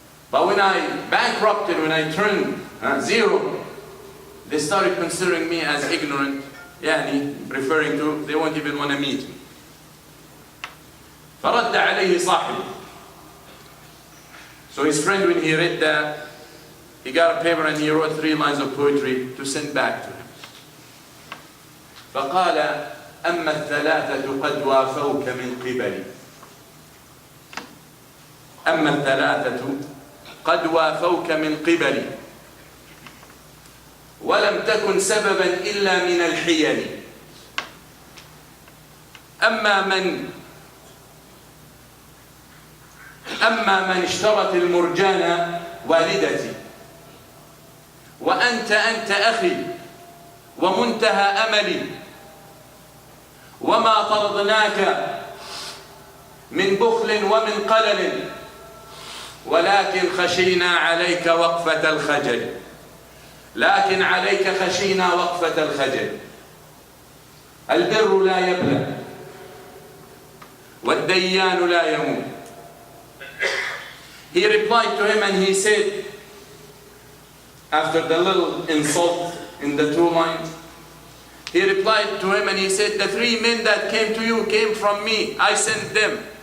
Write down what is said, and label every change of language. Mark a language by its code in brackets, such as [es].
[en] But when I bankrupted, when I turned zero, they started considering me as ignorant, referring to, they won't even want to meet me. [ar] فرد عليه صاحبه. [en] So his friend, when he read that, he got a paper and he wrote 3 lines of poetry to send back to him. [ar] فقال أما الثلاثة قد وافوك من قبلي. أما الثلاثة قد وافوك من قبلي ولم تكن سببا إلا من الحيل. أما من اشترت المرجان والدتي وأنت أخي ومنتهى أملي وما طردناك من بخل ومن قلل ولكن خشينا عليك وقفة الخجل. لكن عليك خشينا وقفة الخجل. البر لا يبلى والديان لا يموت. [en] He replied to him and he said, after the little insult in the 2 lines, he replied to him and he said, the 3 men that came to you came from me. I sent them.